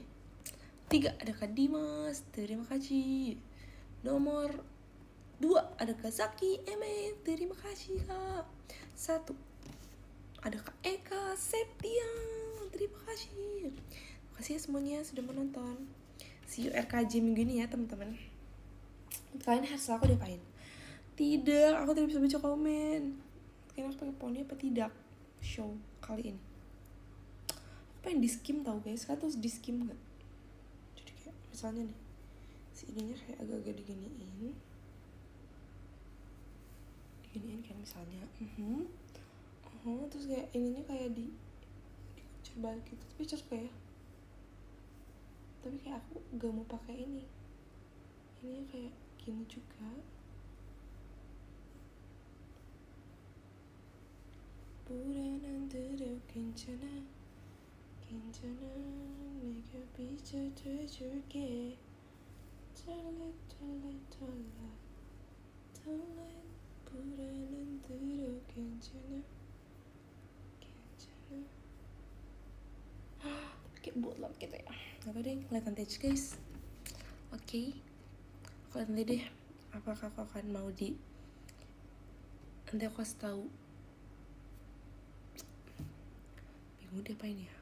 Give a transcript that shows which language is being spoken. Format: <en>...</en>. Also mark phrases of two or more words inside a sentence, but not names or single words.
<id>3 ada Kak Dimas, terima kasih. Nomor 2 ada Kak Zaki Eme, terima kasih Kak. 1 ada Kak Eka Septian, terima kasih. Terima kasih ya semuanya sudah menonton.</id> <en>See you</en> <id>RKJ minggu ini ya teman-teman. Kalian harus aku diapain? Tidak, aku tidak bisa baca komen. Kalian harus pakai poni apa tidak? Show kali ini. Aku pengen di skim tau guys. Kalian tuh di skim gak? Jadi kayak misalnya nih, si ininya kayak agak-agak diginiin kayak misalnya terus kayak ininya kayak dikucur balik gitu. Tapi cocok ya. Tapi kayak aku gak mau pakai ini kayak gini juga.</id> <ko>불안한 대로 괜찮아 내가 빛이 돼줄게.</ko> <id>Twilight</id> <ko>불안한 대로 괜찮아</ko> <id>kayak botlot gitu ya. Apa deh, lihat nanti aja guys. Oke. Aku lihat nanti deh apakah aku akan mau nanti aku kasih tahu. Bingung deh apain ya.</id>